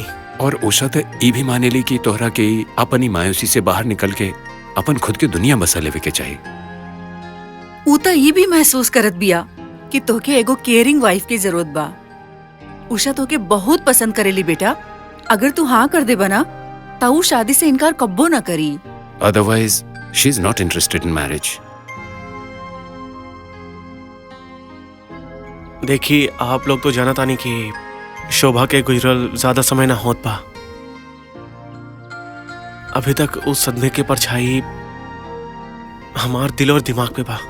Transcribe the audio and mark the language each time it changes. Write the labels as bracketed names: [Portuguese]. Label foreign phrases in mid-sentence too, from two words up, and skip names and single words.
[Bhojpuri] और उषा तो ये भी माने ली कि तोहरा के अपनी मायूसी से बाहर निकल के अपन खुद की दुनिया बसा लेवे के चाहिए। ऊ तो ये भी महसूस करत बिया कि तोके एगो [English] caring wife [Bhojpuri] की जरूरत बा। उषा तोके बहुत पसंद करेली बेटा। अगर तू हाँ कर दे बना तो ऊ शादी से इनकार कब्बो ना करी। [English] Otherwise she is not interested in marriage. देखिए, आप लोग तो जाना तानी कि शोभा के गुजरल ज्यादा समय ना होत पा। अभी तक उस सदमे की परछाई हमार दिल और दिमाग पे बा।